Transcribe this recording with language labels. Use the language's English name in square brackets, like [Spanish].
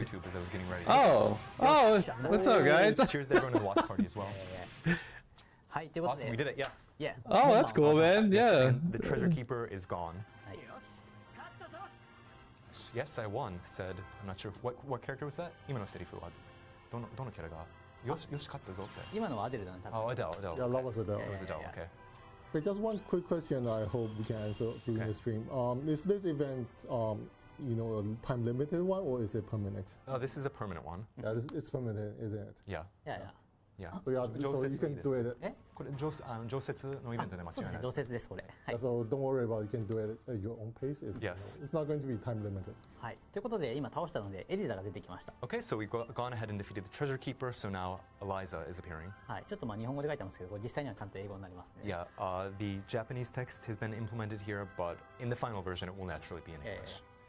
[English] YouTube as I was getting ready. Oh, what's up, guys? Cheers to everyone in the watch party as well. [Japanese] はいということで [English] Awesome, we did it, yeah. Yeah. Oh, that's cool, man. Yes, Yeah. and the treasure keeper is gone. [Japanese] はい [English] Yes, I won, said, I'm not sure, what character was that? [Japanese] 今のセリフはどのキャラがよし勝ったぞって。今のはアデルだね多分 [English] Oh, Adele. Yeah, that was Adele. It was Adele, Yeah. okay. But just one quick question I hope we can answer during Okay. the stream. Is this event, you know, a time limited one or is it permanent? This is a permanent one. Yeah, it's permanent, isn't it? Yeah, [Japanese] いやいや [English] yeah. So yeah, so you can do it. [Japanese] えこれ常設のイベントで間違そうですねいない常設ですこれはい [English] So don't worry about it. You can do it at your own pace. It's, Yes. it's not going to be time limited. [Japanese] はいということで今倒したのでエリザが出てきました [English] Okay, so we've gone ahead and defeated the treasure keeper, so now Eliza is appearing. [Japanese] はいちょっとまあ日本語で書いてますけどこれ実際にはちゃんと英語になりますね [English] Yeah, the Japanese text has been implemented here, but in the final version it will naturally be in English.